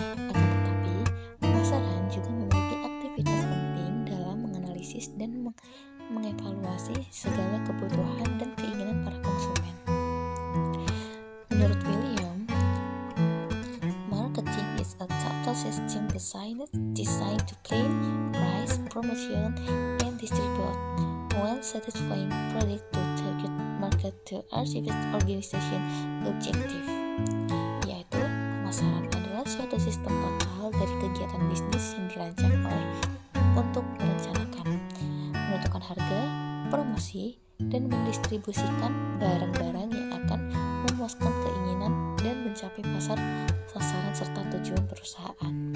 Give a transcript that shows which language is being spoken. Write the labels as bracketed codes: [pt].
[id] Akan tetapi, pemasaran juga memiliki aktivitas penting dalam menganalisis dan mengevaluasi segala kebutuhan dan keinginan para konsumen. Menurut William, [en] marketing is a total system designed to plan, price, promotion, and distribute while satisfying product to target market to achieve organization objective. [id] Yaitu, pemasaran adalah suatu sistem total dari kegiatan bisnis yang dirancang untuk merencanakan, menentukan harga, promosi, dan mendistribusikan barang-barang yang akan memuaskan keinginan dan mencapai pasar sasaran serta tujuan perusahaan.